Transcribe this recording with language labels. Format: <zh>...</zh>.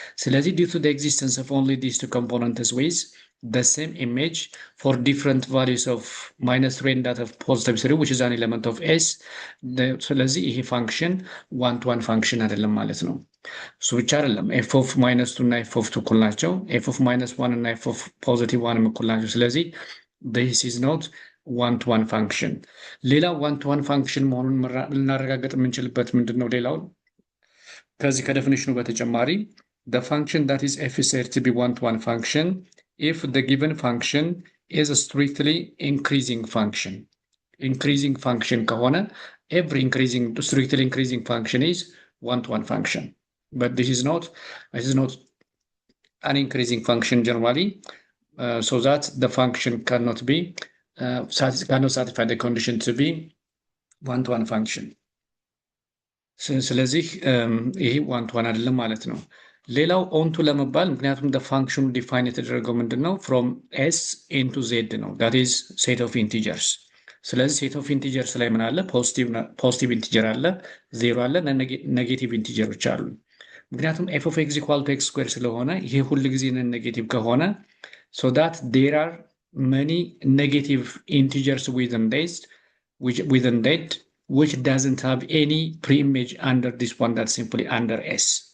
<en>ስለዚህ due to the existence of only these two components with the same image for different values of minus 3 and that of positive 3 which is an element of s,</en> <am>ስለዚህ ይሄ ፋንክሽን ዋን ቱ ዋን ፋንክሽን አይደለም ማለት ነው። እሱ ብቻ አይደለም</am> <en>f of minus 2 እና f of 2 እኩል ናቸው፣ f of minus 1 እና f of positive 1 እኩል ናቸው። ስለዚህ this is not one to one function.</en> <am>ሌላ one to one function መሆኑን ልናረጋግጥ የምንችልበት ምንድን ነው? ሌላው ከዚህ ከዴፊኒሽኑ በተጨማሪ</am> <en>the function that is f is said to be one to one function if the given function is a strictly increasing function. Increasing function ከሆነ every strictly increasing function is one-to-one function. But this is not an increasing function generally, so that the function cannot satisfy the condition to be one-to-one function.</en> <am>ስለዚህ ይሄ ዋን ቱ ዋን አይደለም ማለት ነው። ሌላው ኦንቱ ለመባል ምክንያቱም ፋንክሽኑ ዲፋይን የተደረገው ምንድን ነው?</am> <en>ፍሮም ኤስ ኢንቱ ዜድ ነው። ዳት ኢዝ ሴት ኦፍ ኢንቲጀርስ።</en> <am>ስለዚህ ሴት ኦፍ ኢንቲጀርስ ላይ ምን አለ? ፖዚቲቭ ኢንቲጀር አለ፣ ዜሮ አለ፣ ኔጌቲቭ ኢንቲጀሮች አሉ። ምክንያቱም ኤፍ ኦፍ ኤክስ ኢኳል ቱ ኤክስ ስኩዌር ስለሆነ ይሄ ሁል ጊዜ ኔጌቲቭ ከሆነ</am> <en>ሶ ዳት ዴር አር መኒ ኔጌቲቭ ኢንቲጀርስ ዊዝን ዴት which doesn't have any pre-image under this one, that's simply under S.</en>